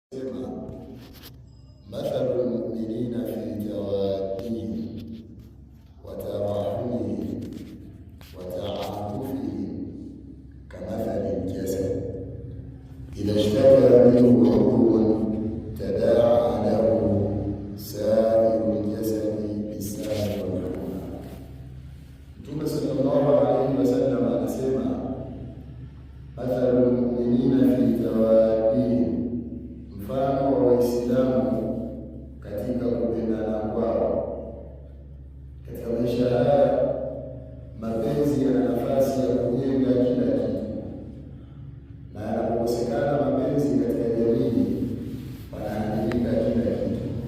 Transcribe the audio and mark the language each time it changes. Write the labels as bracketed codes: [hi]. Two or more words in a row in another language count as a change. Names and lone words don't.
[ar] مثل المؤمنين في توادهم وتراحمهم وتعاطفهم كمثل الجسد إذا اشتكى منه عضو تداعى له سائر الجسد بالسهر والحمى. [sw] Mtume [ar] صلى الله عليه وسلم [sw] anasema [ar] مثل المؤمنين في توادهم, [sw] mfano wa Waislamu katika kupendana kwao. Katika maisha haya mapenzi yana nafasi ya kujenga kila kitu, na yanapokosekana mapenzi katika jamii panaharibika kila kitu.